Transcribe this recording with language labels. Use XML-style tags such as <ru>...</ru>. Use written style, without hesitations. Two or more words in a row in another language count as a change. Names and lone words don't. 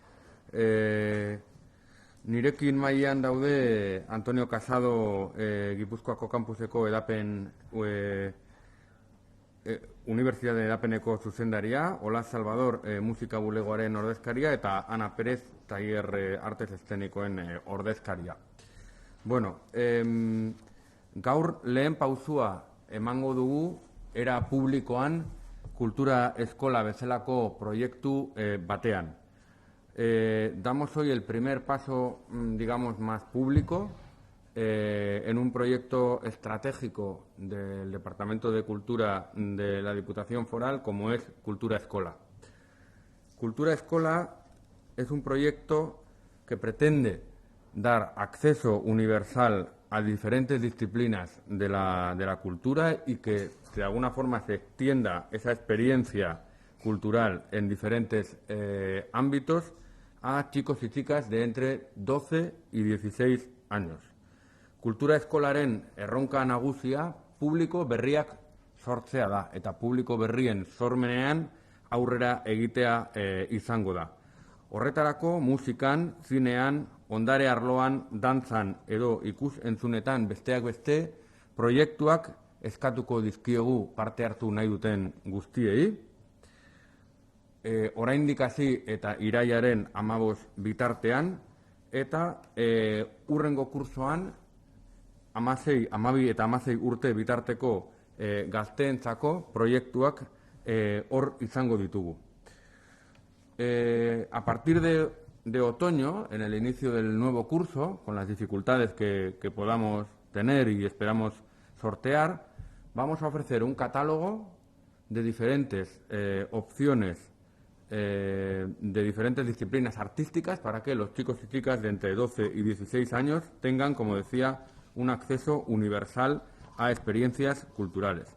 <eu>Nirekin mailan daude Antonio Casado, Gipuzkoako kampuseko edapen Unibertsitate edapeneko zuzendaria, Ola Salvador musika bulegoaren ordezkaria eta Ana Perez tailer artes eszenikoen ordezkaria. Bueno, gaur lehen pausua emango dugu era publikoan kultura eskola bezalako proiektu batean.</eu> <es>Damos hoy el primer paso, digamos, más público en un proyecto estratégico del Departamento de Cultura de la Diputación Foral, como es Cultura Escola. Cultura Escola es un proyecto que pretende dar acceso universal a diferentes disciplinas de la cultura y que de alguna forma se extienda esa experiencia cultural en diferentes ámbitos a chicos y chicas de entre 12 y 16 años.</es> <eu>Kultura eskolaren erronka nagusia publiko berriak sortzea da, eta publiko berrien sormenean aurrera egitea izango da. Horretarako musikan, zinean, ondare arloan, dantzan edo ikus-entzunetan besteak beste proiektuak eskatuko dizkiogu parte hartu nahi duten guztiei. Oraindik hasi eta irailaren 15 bitartean eta hurrengo kursoan 16, 12 eta 16 urte bitarteko gazteentzako proiektuak hor izango ditugu.</eu> <es>A partir de otoño, en el inicio del nuevo curso, con las dificultades que podamos tener y esperamos sortear, vamos a ofrecer un catálogo de diferentes opciones de diferentes disciplinas artísticas para que los chicos y chicas de entre 12 y 16 años tengan, como decía, un acceso universal a experiencias culturales.</es>